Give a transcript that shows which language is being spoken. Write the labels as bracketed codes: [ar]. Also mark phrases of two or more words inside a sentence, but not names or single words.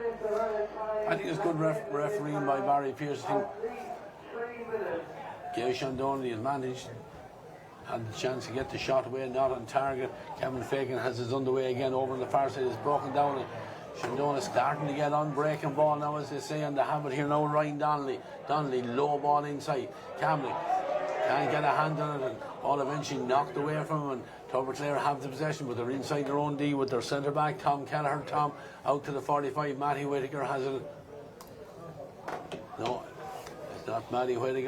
[en] I think it's good refereeing by Barry Pearce. I think gave Shandonagh the advantage. Had the chance to get the shot away, not on target. Kevin Fagan has his underway again over on the far side. It's broken down. Shandonagh starting to get on breaking ball now, as they say, and they have it here now. Ryan Donnelly. Donnelly, low ball inside. Campbell can't get a hand on it, and all eventually knocked away from him. And Tubberclair have the possession, but they're inside their own D with their centre back, Tom Kelleher. Tom out to the 45. Matty Whittaker has it. No, it's not Matty Whittaker.